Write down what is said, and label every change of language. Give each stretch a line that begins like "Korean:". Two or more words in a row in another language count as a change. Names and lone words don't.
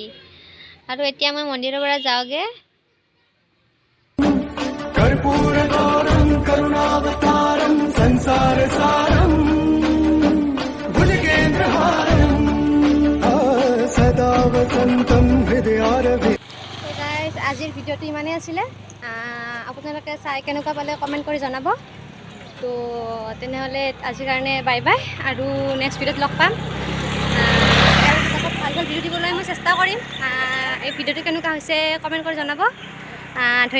Assamese: আৰু এতিয়া মই মন্দিৰৰ পৰা যাওঁগে।
Sanskrit: कर्पूरगौरं करुणावतारं संसारसारं भुजगेन्द्रहारं सदा वसन्तं हृदयारविन्दे।
English: so guys,
Assamese: আজিৰ ভিডিঅ'টো ইমানেই আছিলে। আপোনালোকে চাই কেনেকুৱা পালে কমেণ্ট কৰি জনাব। তো তেনেহ'লে আজিৰ কাৰণে
English: bye bye,
Assamese: আৰু
English: next video'
Assamese: ত লগ পাম। ভাল ভাল ভিডিঅ' দিবলৈ মই চেষ্টা কৰিম। এই ভিডিঅ'টো কেনেকুৱা হৈছে কমেণ্ট কৰি জনাব।